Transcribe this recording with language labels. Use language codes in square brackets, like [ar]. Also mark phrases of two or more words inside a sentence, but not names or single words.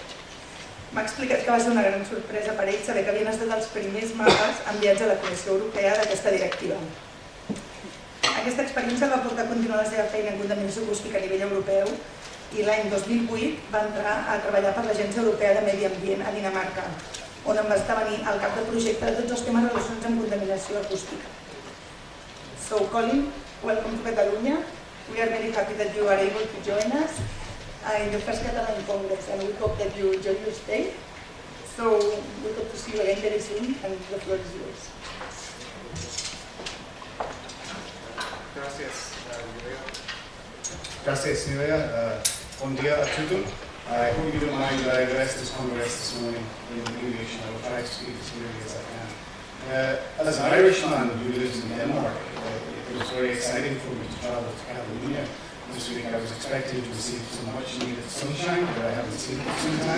[ca] M'ha explicat que va ser una gran sorpresa per ell saber que havien estat els primers mapes enviats a la Comissió Europea d'aquesta directiva. Aquesta experiència el va portar a continuar la seva feina en contaminació acústica a nivell europeu i l'any 2008 va entrar a treballar per l'Agència Europea de Medi Ambient a Dinamarca, on em va esdevenir al cap de projecte de tots els temes relacionats amb contaminació acústica. [en] So, Colin, welcome to Catalunya. We are very happy that you are able to join us in the first Catalan Congress, and we hope that you enjoy your stay. So we hope to see you again very soon, and the floor is yours. [es] Gracias, Nuria. [ca] Gracias, Nuria. Bon dia a tothom. [en] I hope you don't mind that I addressed this Congress this morning in English, and I will try to speak as clearly as I can. As an Irishman who lives in Denmark, it was very exciting for me to travel to Catalonia. This week I was expecting to receive some much needed sunshine that I haven't seen for some time.